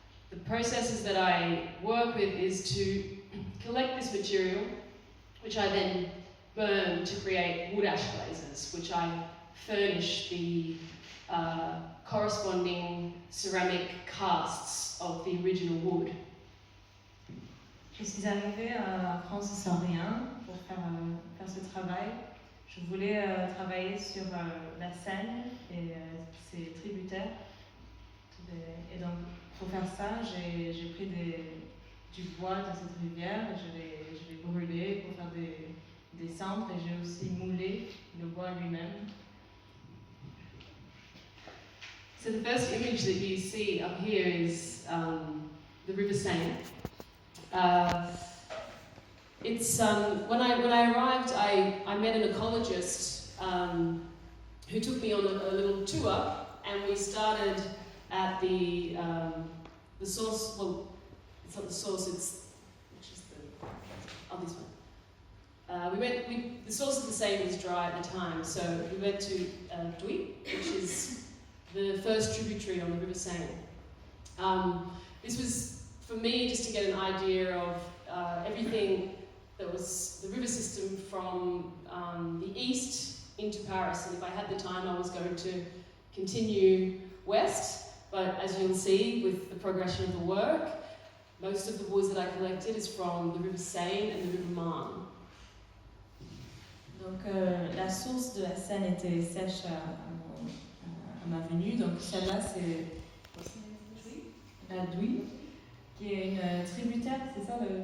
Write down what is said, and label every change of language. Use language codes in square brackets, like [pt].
[en] The processes that I work with is to collect this material, which I then burn to create wood ash glazes, which I furnish the corresponding ceramic casts of the original wood. [fr] Je suis arrivée en France sans rien pour faire ce travail. Je voulais travailler sur la Seine et ses tributaires. Et donc, pour faire ça, j'ai pris du bois de cette rivière et je l'ai brûlé pour faire des cendres, et j'ai aussi moulé le bois lui-même. [en] So the first image that you see up here is the River Seine. It's when I arrived, I met an ecologist who took me on a little tour, and we started at the source. Well, it's not the source. It's this one. The source of the Seine was dry at the time, so we went to Douy, which is the first tributary on the River Seine. This was, for me, just to get an idea of everything that was the river system from the east into Paris. And if I had the time, I was going to continue west. But as you'll see with the progression of the work, most of the woods that I collected is from the River Seine and the River Marne. [fr] Donc la source de la Seine était sèche à ma venue, donc celle-là c'est la Douy, qui est une tributaire, c'est ça